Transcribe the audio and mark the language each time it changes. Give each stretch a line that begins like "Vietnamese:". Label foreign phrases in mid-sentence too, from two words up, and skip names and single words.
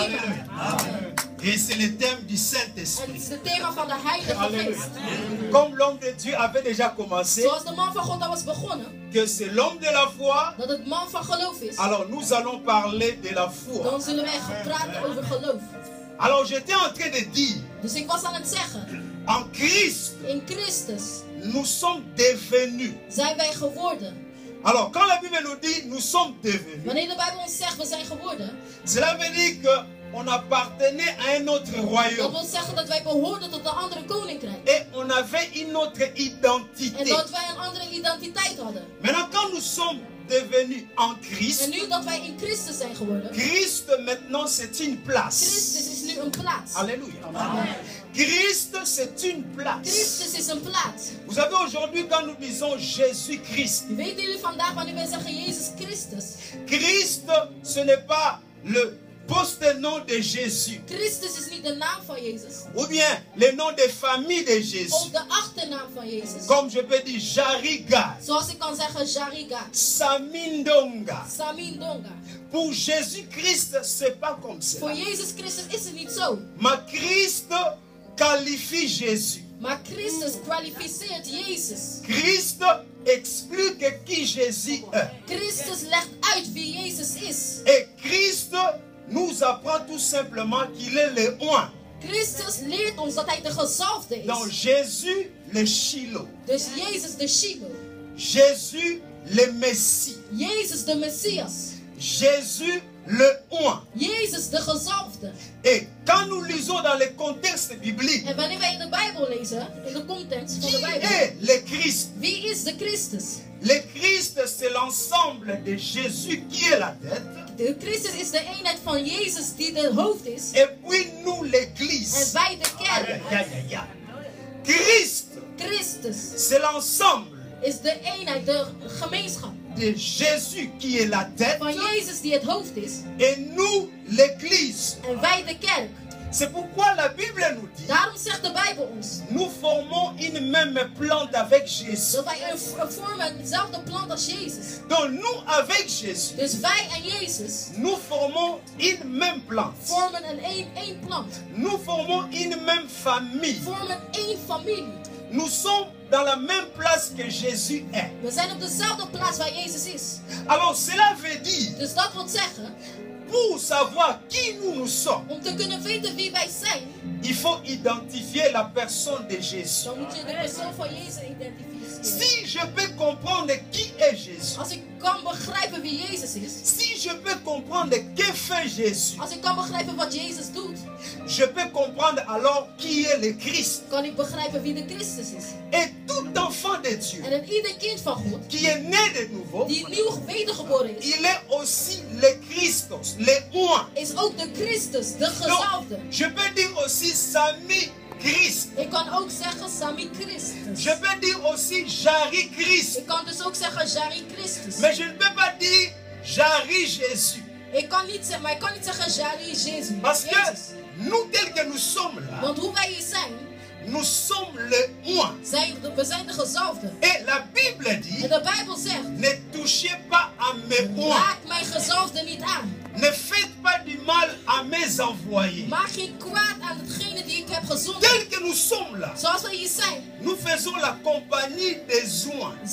French: Alléluia. Amen. Et c'est le thème du
Dutch: En het
French: Saint-Esprit.
Dutch: is het thema van de Heilige
French: Alléluia.
Dutch: Geest.
French: Comme l'homme de Dieu avait déjà commencé,
Dutch: Zoals de man van God al was begonnen,
French: que c'est l'homme de la foi,
Dutch: dat het man van geloof is,
French: alors nous allons parler de la foi.
Dutch: dan zullen wij gaan praten over geloof.
French: Alors j'étais en train de dire,
Dutch: Dus ik was aan het zeggen,
French: en Christ,
Dutch: in Christus
French: nous sommes devenus.
Dutch: zijn wij geworden.
French: Alors quand la Bible nous dit nous sommes devenus,
Dutch: Wanneer de Bijbel ons zegt we zijn geworden,
French: cela veut dire qu'on appartenait à un autre
Dutch: dat
French: royaume.
Dutch: wil zeggen dat wij behoorden tot een andere koninkrijk.
French: Et on avait une autre
Dutch: En
French: identité.
Dutch: dat wij een andere identiteit hadden.
French: Maintenant quand nous sommes devenus en
Dutch: En
French: Christ,
Dutch: nu dat wij in Christus zijn geworden,
French: Christ maintenant c'est une place.
Dutch: Christus is nu een plaats.
French: Alléluia. Amen. Christ c'est une place.
Dutch: Christus is een plaats.
French: Vous savez aujourd'hui quand nous disons Jésus-Christ,
Dutch: Weten jullie vandaag wanneer wij zeggen Jezus Christus?
French: Christ ce n'est pas le poste-nom de Jésus.
Dutch: Christus is niet de naam van Jezus.
French: Ou bien le nom de famille de Jésus.
Dutch: Of de achternaam van Jezus.
French: Comme je peux dire Jariga,
Dutch: Zoals ik kan zeggen Jariga, Samindonga. Samindonga.
French: Pour Jésus-Christ, c'est pas comme ça.
Dutch: Voor Jezus Christus is het niet zo.
French: Maar Christ qualifie Jésus.
Dutch: Maar Christus kwalificeert Jezus.
French: Christ explique qui Jésus est.
Dutch: Christus legt uit wie Jezus is.
French: Et Christ nous apprend tout simplement qu'il est le oint.
Dutch: Christus leert ons dat hij de gezalfde
French: Donc
Dutch: is.
French: Jésus, le Shiloh.
Dutch: Dus Jezus de Shiloh.
French: Jésus, le Messie.
Dutch: Jezus de Messias.
French: Jésus, le oint.
Dutch: Jezus de gezalfde.
French: Et quand nous lisons dans le contexte biblique,
Dutch: En wanneer wij in de Bijbel lezen, in de context van
French: qui
Dutch: de Bijbel,
French: est le Christ?
Dutch: wie is de Christus?
French: Le Christ, c'est l'ensemble de Jésus qui est la tête.
Dutch: De Christus is de eenheid van Jezus die de hoofd is.
French: Et puis nous,
Dutch: En
French: l'Église.
Dutch: wij de kerk.
French: Christ,
Dutch: Christus
French: c'est l'ensemble
Dutch: is de eenheid, de gemeenschap
French: de Jésus qui est la tête.
Dutch: van Jezus die het hoofd is.
French: Et nous, l'Église.
Dutch: En wij de kerk.
French: C'est pourquoi la Bible nous dit,
Dutch: Daarom zegt de Bijbel ons
French: nous formons une même plante avec Jésus.
Dutch: dat wij vormen hetzelfde plant als Jezus.
French: Donc nous, avec Jésus,
Dutch: Dus wij en Jezus
French: nous formons une même plante.
Dutch: vormen één plant.
French: Nous formons une même famille.
Dutch: Vormen één familie.
French: Nous sommes dans la même place que Jésus est.
Dutch: We zijn op dezelfde plaats waar Jezus is.
French: Alors cela veut dire,
Dutch: Dus dat wil zeggen,
French: pour savoir qui nous sommes,
Dutch: om te kunnen weten wie wij zijn,
French: il faut identifier la personne de Jésus.
Dutch: dan moet je de persoon van Jezus identificeren.
French: Si je peux comprendre qui est Jésus,
Dutch: Als ik kan begrijpen wie Jezus is,
French: si je peux comprendre que fait Jésus,
Dutch: als ik kan begrijpen wat Jezus doet,
French: je peux comprendre alors qui est le Christ.
Dutch: kan ik begrijpen wie de Christus is.
French: Et tout enfant de Dieu
Dutch: En in ieder kind van God,
French: qui est né de nouveau,
Dutch: die nieuw wedergeboren is,
French: il est aussi le Christos, le oint.
Dutch: is ook de Christus, de
French: Donc,
Dutch: gezalfde.
French: je peux dire aussi Sami Christ.
Dutch: Ik kan ook zeggen Sami Christus.
French: Je peux dire aussi Jari Christ.
Dutch: Ik kan dus ook zeggen Jari Christus.
French: Mais je ne peux pas dire Jari Jésus.
Dutch: Ik kan niet zeggen, maar ik kan niet zeggen Jari Jezus.
French: Parce que
Dutch: Jezus.
French: nous, tels que nous sommes là,
Dutch: Want hoe wij hier zijn,
French: nous sommes le oint.
Dutch: we zijn de gezalfde.
French: Et la Bible dit,
Dutch: En de Bijbel zegt,
French: ne touchez pas à mes oints.
Dutch: raak mijn gezalfde niet aan.
French: Ne faites pas du mal à mes envoyés.
Dutch: Maak geen kwaad aan hetgene die ik heb gezonden.
French: Tels que nous sommes là,
Dutch: Zoals wij hier zijn,
French: nous faisons la compagnie des oints.